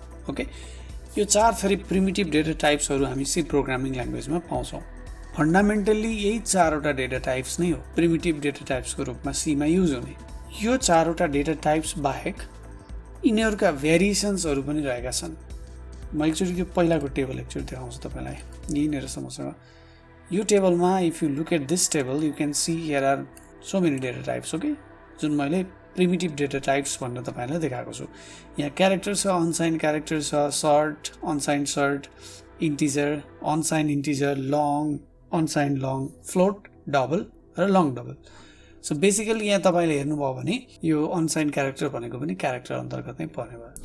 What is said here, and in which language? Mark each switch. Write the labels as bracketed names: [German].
[Nepali] Okay, यो चार थरी प्रिमिटिभ डेटा टाइप्सहरू हामी सी प्रोग्रामिङ ल्याङ्ग्वेजमा पाउँछौँ। फन्डामेन्टल्ली यही चारवटा डेटा टाइप्स नै हो प्रिमिटिभ डेटा टाइप्सको रूपमा सीमा युज हुने। यो चारवटा डेटा टाइप्स बाहेक यिनीहरूका भेरिएसन्सहरू पनि रहेका छन्। म एकचोटि त्यो पहिलाको टेबल एकचोटि देखाउँछु तपाईँलाई। यहीँनिर समस्या, यो टेबलमा [English] If you look at this table you can see here are so many data types. [Nepali] Okay, जुन मैले प्रिमिटिभ डेटा टाइप्स भनेर तपाईँलाई देखाएको छु। यहाँ क्यारेक्टर छ, अनसाइन क्यारेक्टर छ, short, अनसाइन short, integer, अनसाइन integer, long, अनसाइन long, float, double र लङ डबल। सो बेसिकली यहाँ तपाईँले हेर्नुभयो भने यो अनसाइन क्यारेक्टर भनेको पनि क्यारेक्टर अन्तर्गत नै पर्ने भयो।